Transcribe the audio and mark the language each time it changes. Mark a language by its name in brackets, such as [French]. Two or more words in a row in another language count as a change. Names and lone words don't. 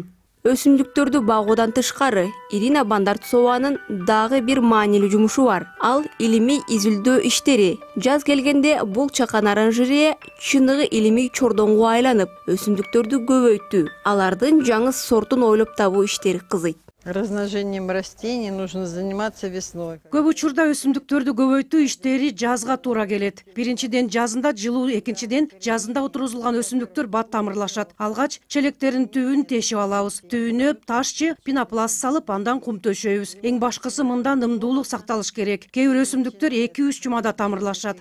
[Kyrgyz] Өсүмдүктөрдү багуудан тышкары Ирина Бандартсованын дагы бир маанилүү жумушу бар. Ал илимий изилдөө иштери. Жаз келгенде бул чакан оранжерея чыныгы илимий чордоңго айланып, өсүмдүктөрдү көбөйттү. Алардын жаңы сортун ойлоп табуу иштери кызыйт. [Russian] Размножением растений нужно заниматься весной. [Kyrgyz] Көп учурда өсүмдүктөрдү көбөйтүү иштери жазга туура келет. Биринчиден жазында жылуу, экинчиден жазында отурузулган өсүмдүктөр бат тамырлашат. Алгач челектердин түбүн тешип алабыз. Түбүнө ташчы пенопласт салып, андан кум төшөйбүз. Эң башкысы мында ымдуулук сакталыш керек. Кээ бир өсүмдүктөр 2-3 жумада тамырлашат.